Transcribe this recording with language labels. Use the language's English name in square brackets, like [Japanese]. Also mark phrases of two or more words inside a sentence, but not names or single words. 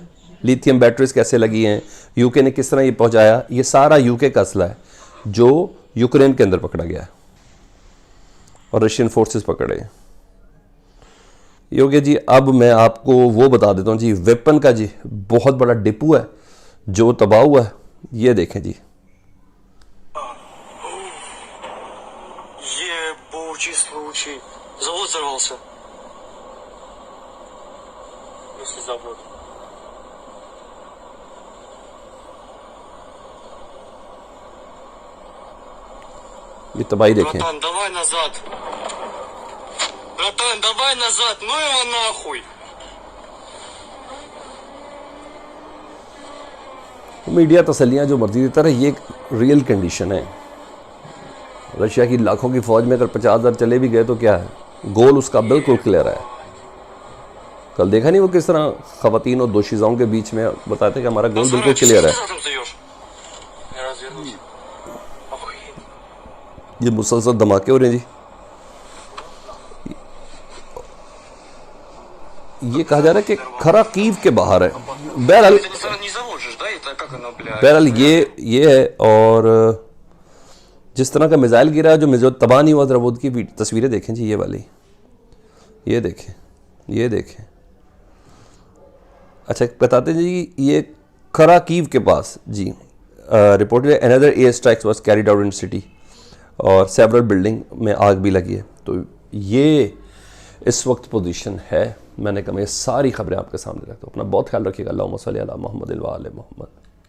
[English] lithium batteries [Urdu] کیسے لگی ہیں، یوکے نے کس طرح یہ پہنچایا، یہ سارا یوکے کا اسلحہ ہے جو یوکرین کے اندر پکڑا گیا ہے اور [English] Russian forces [Urdu] پکڑے. یہ ہو گیا جی. اب میں آپ کو وہ بتا دیتا ہوں جی، ویپن کا جی بہت بڑا ڈپو ہے جو تباہ ہوا ہے. یہ دیکھیں جی, یہ بہت случай. [Russian] Завод взорвался. Если завод. [Urdu] یہ تباہی دیکھیں. [Russian] Братан, давай назад. Братан, давай назад. Ну его нахуй. [Urdu] میڈیا تسلیاں جو مرضی دیتا رہے، یہ [English] real condition [Urdu] ہے. رشیا کی لاکھوں کی فوج میں اگر 50,000 چلے بھی گئے تو کیا ہے، گول اس کا بالکل کلیئر ہے. کل دیکھا نہیں وہ کس طرح خواتین اور دوشیزاؤں کے بیچ میں بتاتے کہ ہمارا گول بالکل کلیئر ہے. [Russian] Я развернусь. Охуеть. [Urdu] یہ مسلسل دھماکے ہو رہے ہیں جی۔ یہ کہا جا رہا ہے کہ خراکیو کے باہر ہے. بہرحال [Russian] Ты не заводишь, да? Это как оно, бля? [Urdu] بہرحال یہ ہے. اور جس طرح کا میزائل گرا جو تباہ نہیں ہوا، ذرا وہ کی تصویریں دیکھیں جی، یہ والی، یہ دیکھیں، یہ دیکھیں. اچھا بتاتے ہیں جی، یہ خراکیو کے پاس جی [English] reported another air strikes was carried out in city [Urdu] اور [English] several building [Urdu] میں آگ بھی لگی ہے. تو یہ اس وقت پوزیشن ہے. میں نے کہا میں ساری خبریں آپ کے سامنے رکھتا ہوں. اپنا بہت خیال رکھیے گا. [Arabic] اللهم صل على محمد وآل محمد.